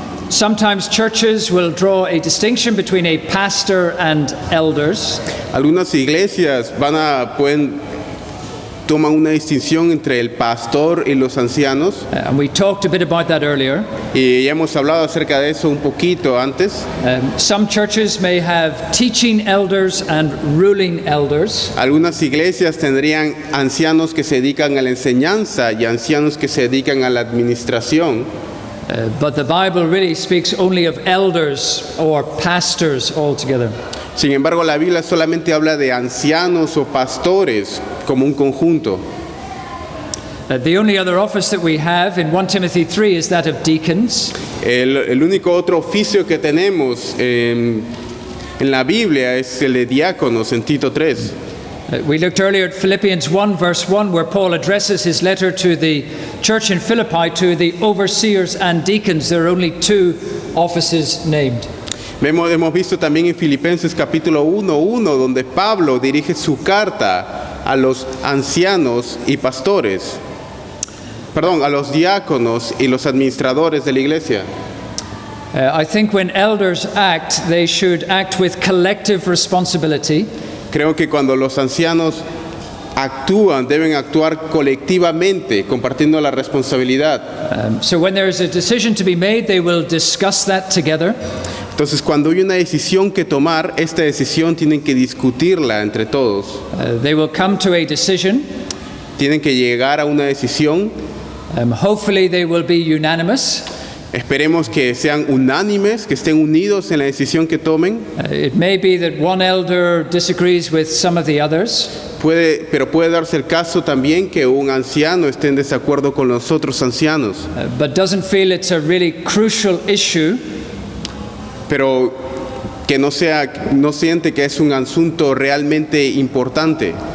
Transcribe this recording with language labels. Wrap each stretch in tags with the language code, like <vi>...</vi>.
<en>Sometimes churches will draw a distinction between a pastor and elders.</en> <es>Algunas iglesias pueden toman una distinción entre el pastor y los ancianos.</es> <en>And we talked a bit about that earlier.</en> <es>Y ya hemos hablado acerca de eso un poquito antes.</es> <en>Some churches may have teaching elders and ruling elders.</en> <es>Algunas iglesias tendrían ancianos que se dedican a la enseñanza y ancianos que se dedican a la administración.</es> <en>But the Bible really speaks only of elders or pastors altogether.</en> <es>Sin embargo, la Biblia solamente habla de ancianos o pastores como un conjunto.</es> <en>The only other office that we have in 1 Timothy 3 is that of deacons.</en> <es>El único otro oficio que tenemos en la Biblia es el de diáconos en Tito 3.</es> <en>We looked earlier at Philippians 1 verse 1 where Paul addresses his letter to the church in Philippi to the overseers and deacons. There are only two offices named.</en> <es>Hemos visto también en Filipenses capítulo 1:1 donde Pablo dirige su carta a los ancianos y pastores. Perdón, a los diáconos y los administradores de la iglesia.</es> <en>I think when elders act, they should act with collective responsibility.</en> <es>Creo que cuando los ancianos actúan, deben actuar colectivamente, compartiendo la responsabilidad.</es> <en>So when there is a decision to be made, they will discuss that together.</en> <es>Entonces, cuando hay una decisión que tomar, esta decisión tienen que discutirla entre todos.</es> <en>They will come to a decision.</en> <es>Tienen que llegar a una decisión.</es> <en>Hopefully they will be unanimous.</en> <es>Esperemos que sean unánimes, que estén unidos en la decisión que tomen.</es> <en>It may be that one elder disagrees with some of the others.</en> <es>Pero puede darse el caso también que un anciano esté en desacuerdo con los otros ancianos.</es> <en>But doesn't feel it's a really crucial issue.</en> <es>Pero que no siente que es un asunto realmente importante.</es>